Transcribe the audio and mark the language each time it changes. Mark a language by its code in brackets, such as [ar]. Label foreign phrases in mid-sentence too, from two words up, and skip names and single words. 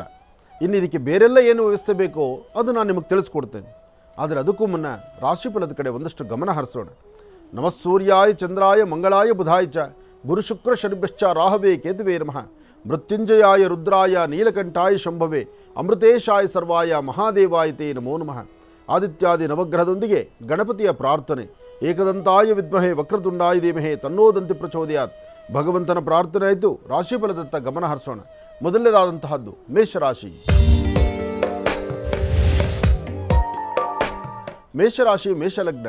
[kn] ಇನ್ನು ಇದಕ್ಕೆ ಬೇರೆಲ್ಲ ಏನು ವ್ಯವಸ್ಥೆ ಬೇಕೋ ಅದು ನಾನು ನಿಮಗೆ ತಿಳಿಸ್ಕೊಡ್ತೇನೆ. ಆದರೆ ಅದಕ್ಕೂ ಮುನ್ನ ರಾಶಿಫಲದ ಕಡೆ ಒಂದಷ್ಟು ಗಮನ ಹರಿಸೋಣ. [sa] ನಮಃ ಸೂರ್ಯಾಯ ಚಂದ್ರಾಯ ಮಂಗಳಾಯ ಬುಧಾಯ ಚ ಗುರು ಶುಕ್ರ ಶನಿಭ್ಯಶ್ಚ ರಾಹವೇ ಕೇತುವೇ ನಮಃ. ಮೃತ್ಯುಂಜಯಾಯ ರುದ್ರಾಯ ನೀಲಕಂಠಾಯ ಶಂಭವೇ ಅಮೃತೇಶಾಯ ಸರ್ವಾಯ ಮಹಾದೇವಾಯ ತೇ ನಮೋ ನಮಃ. [kn] ಆದಿತ್ಯಾದಿ ನವಗ್ರಹದೊಂದಿಗೆ ಗಣಪತಿಯ ಪ್ರಾರ್ಥನೆ. [sa] ಏಕದಂತಾಯ ವಿದ್ಮಹೇ ವಕ್ರತುಂಡಾಯ ಧೀಮಹಿ ತನ್ನೋದಂತಿ ಪ್ರಚೋದಯಾತ್. [kn] ಭಗವಂತನ ಪ್ರಾರ್ಥನೆ ಆಯಿತು. ರಾಶಿಫಲದತ್ತ ಗಮನ ಹರಿಸೋಣ. ಮೊದಲನೇದಾದಂತಹದ್ದು ಮೇಷರಾಶಿ. ಮೇಷರಾಶಿ ಮೇಷಲಗ್ನ.